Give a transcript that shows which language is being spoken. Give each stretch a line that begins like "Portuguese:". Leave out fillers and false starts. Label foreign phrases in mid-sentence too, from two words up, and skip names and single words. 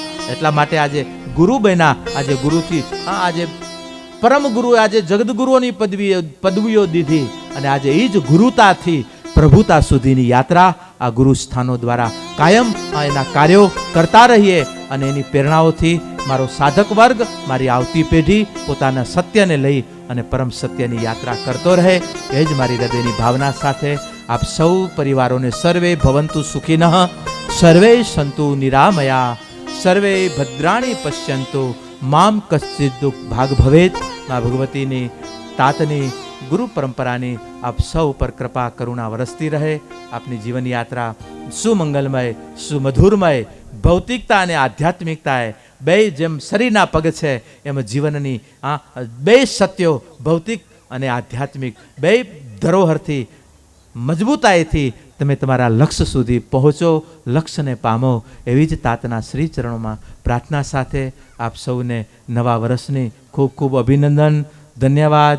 Gujarati: એટલા માટે આજે ગુરુ બન્યા, આજે ગુરુથી આજે પરમ ગુરુ, આજે જગદગુરુઓની પદવીઓ દીધી, અને આજે એ જ ગુરુતાથી પ્રભુતા સુધીની યાત્રા આ ગુરુ સ્થાનો દ્વારા કાયમ એના કાર્યો કરતા રહીએ. અને એની પ્રેરણાઓથી મારો સાધક વર્ગ, મારી આવતી પેઢી પોતાના સત્યને લઈ અને પરમ સત્યની યાત્રા કરતો રહે, એ જ મારી હૃદયની ભાવના સાથે આપ સૌ પરિવારોને
Sanskrit: સર્વે ભવંતુ સુખિનઃ, સર્વે સંતુ નિરામયા, સર્વે ભદ્રાણી પશ્યંતુ, મામ કશ્ચિત દુઃખ ભાગ ભવેત.
Gujarati: મા ભગવતીની તાતની ગુરુ પરંપરાની આપ સૌ પર કૃપા કરુણા વરસતી રહે. આપની જીવન યાત્રા સુમંગલમય, સુમધુરમય, ભૌતિકતા અને આધ્યાત્મિકતાએ બે જેમ શરીરના પગ છે એમ જીવનની બે સત્યો ભૌતિક અને આધ્યાત્મિક બે ધરોહરથી મજબૂતાઈથી તમે તમારા લક્ષ્ય સુધી પહોંચો, લક્ષ્યને પામો, એવી જ તાતના શ્રી ચરણોમાં પ્રાર્થના સાથે આપ સૌને નવા વર્ષની ખૂબ ખૂબ અભિનંદન, ધન્યવાદ.